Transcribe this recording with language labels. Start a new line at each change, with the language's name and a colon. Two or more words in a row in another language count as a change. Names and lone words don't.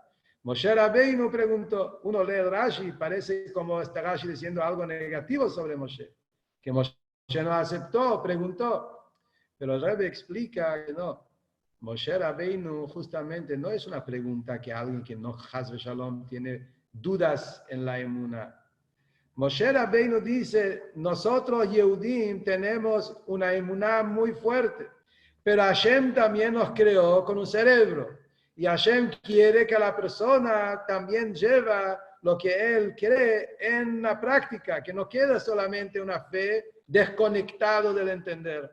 Spanish: Moshe Rabbeinu preguntó. Uno lee Rashi y parece como está Rashi diciendo algo negativo sobre Moshe. Que Moshe no aceptó, preguntó. Pero el Rebbe explica que no. Moshe Rabbeinu justamente no es una pregunta que alguien que no
Hebrew: חס ושלום
Spanish: tiene dudas en la emuná. Moshe Rabbeinu dice, nosotros Yehudim tenemos una emuná muy fuerte, pero Hashem también nos creó con un cerebro. Y Hashem quiere que la persona también lleva lo que él cree en la práctica, que no queda solamente una fe desconectado del entender.